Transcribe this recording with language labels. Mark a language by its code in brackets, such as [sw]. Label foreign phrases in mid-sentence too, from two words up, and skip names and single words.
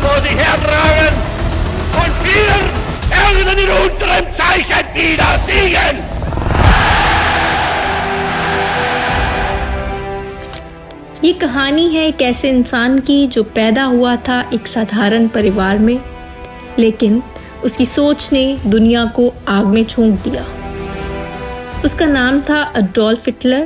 [de] sie hertragen und wir werden in unserem Zeichen wieder siegen. [hi] ये कहानी है एक ऐसे इंसान की जो पैदा हुआ था एक साधारण परिवार में, लेकिन उसकी सोच ने दुनिया को आग में झोंक दिया। उसका नाम था अडोल्फ हिटलर।